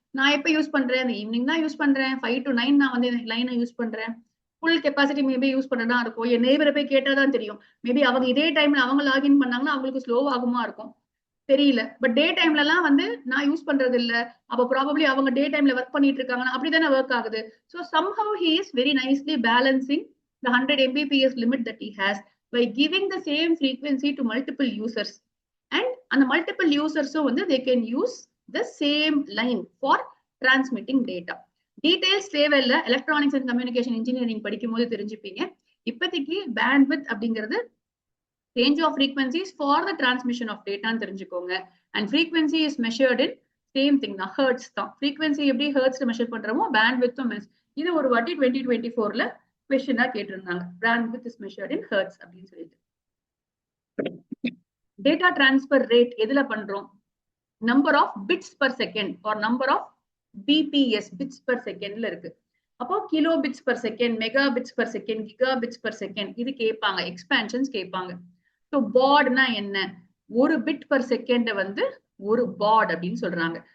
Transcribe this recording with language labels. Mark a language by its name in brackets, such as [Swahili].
[Tamil] நான் எப்ப யூஸ் பண்றேன், அந்த ஈவினிங் தான் யூஸ் பண்றேன், 5 to 9 நான் வந்து லைனை யூஸ் பண்றேன். ஃபுல் கெப்பாசிட்டி மேபி யூஸ் பண்ணதா இருக்கும். என் நெய்பரை போய் கேட்டாதான் தெரியும், மேபி அவங்க இதே டைம்ல அவங்க லாகின் பண்ணாங்கன்னா அவங்களுக்கு ஸ்லோ ஆகுமா இருக்கும் தெரியல. பட் டே டைம்ல எல்லாம் வந்து நான் யூஸ் பண்றது இல்ல, அப்ப ப்ராபப்லி அவங்க டே டைம்ல ஒர்க் பண்ணிட்டு இருக்காங்கன்னா அப்படிதானே ஒர்க் ஆகுது. [English] so somehow he is very nicely balancing the 100 Mbps limit that he has by giving the same frequency to multiple users and [Tamil] அந்த மல்டிபிள் யூசர்ஸும் வந்து [English] they can use the same line for transmitting data. [Tamil] Details தேவையில்லை, electronics and communication engineering படிக்கும் போது தெரிஞ்சுப்பீங்க. இப்போதைக்கு bandwidth அப்படிங்கிறது [English] range of frequencies for the transmission of data [Tamil] தெரிஞ்சுக்கோங்க. [English] and frequency is measured in same thing தான், hertz தான். [Tamil] frequency எப்படி hertz measure பண்றோமோ bandwidth இது ஒரு வாட்டி 2024ல क्वेश्चन கேட்டிருந்தாங்க. [English] bandwidth is measured in hertz [Tamil] அப்படின்னு சொல்லிட்டு. டேட்டா டிரான்ஸ்பர் ரேட் எதுல பண்றோம்? Number of bits per second R number of PBS bits per செகண்ட்ல இருக்கு. அப்போ kilo bits per second, mega bits per second, giga bits per second இது கேட்பாங்க, expansions கேட்பாங்க. ஸோ பாட்னா என்ன? ஒரு பிட் பர் செகண்ட் வந்து ஒரு பாட் அப்படின்னு சொல்றாங்க.